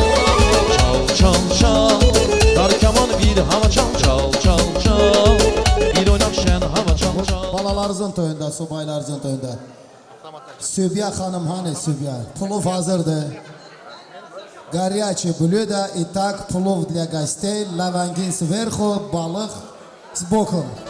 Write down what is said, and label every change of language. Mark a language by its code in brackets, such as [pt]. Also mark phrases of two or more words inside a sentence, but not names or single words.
[az] Çal çal çal, dar kaman bir hava çal çal çal çal. Bir oynak şen hava çal çal. Balalarınızın toyunda, subaylarınızın toyunda. Sübya hanım hani Sübya? Pulov hazırdı. [ru] Горячий блюдо. Итак, плов для гостей. Лавангин сверху, balık сбоку.